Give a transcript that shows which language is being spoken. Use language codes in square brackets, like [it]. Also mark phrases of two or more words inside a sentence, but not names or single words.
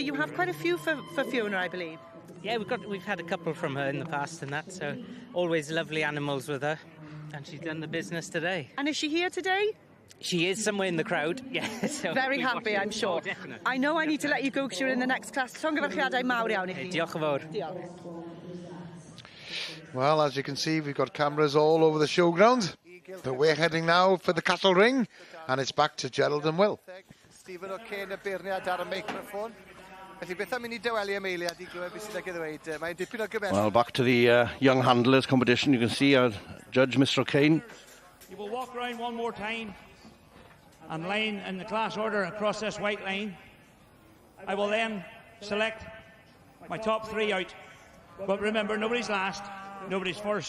[en] You have quite a few for Fiona, I believe. Yeah, we've had a couple from her in the past and that, so always lovely animals with her. And she's done the business today. And is she here today? She is somewhere in the crowd. Yeah, so very happy, I'm sure. Oh, I know I need to let you go because you're in the next class. [cy] Llongyfarchiadau mawr iawn I chi. Diolch yn fawr. Diolch. [en] Well, as you can see, we've got cameras all over the showground. But we're heading now for the Castle Ring, and it's back to Gerald and Will. [cy] Stephen O'Kane, y beirniad ar y microphone. Felly beth am i ni dyweli am eiliad I glywed beth sydd ag i ddweud. Mae'n dipyn o gymell. [en] Well, back to the young handlers competition. You can see our judge, Mr. O'Kane. You will walk around one more time and line in the class order across this white line. I will then select my top three out. But remember, nobody's last, nobody's first.